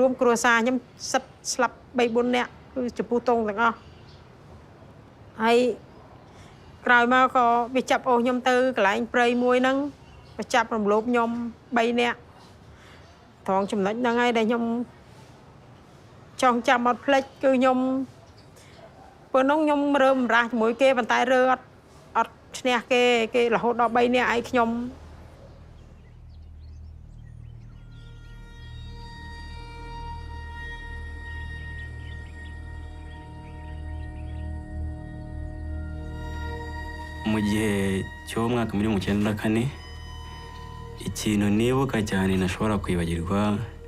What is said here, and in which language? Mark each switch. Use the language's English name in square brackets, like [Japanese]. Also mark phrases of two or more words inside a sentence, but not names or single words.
[Khmer] រួមគ្រួសារខ្ញុំសិតស្លាប់ 3-4 នាក់គឺចំពោះទងទាំងអស់ហើយក្រោយមកក៏វាចាប់អូសខ្ញុំទៅកន្លែងព្រៃមួយហ្នឹងវាចាប់រំលោភខ្ញុំ3នាក់ត្រង់ចំណុចហ្នឹងហើយដែលខ្ញុំចង់ចាំអត់ភ្លេចគឺខ្ញុំពេលនោះខ្ញុំរើបំរាស់ជាមួយគេប៉ុន្តែរើអត់ឈ្នះគេរហូតដល់3នាក់ឯងខ្ញុំ [Kinyarwanda] mu gihe cy'umwaka muri 1994 ikintu nibuka cyane nashobora kwibagirwa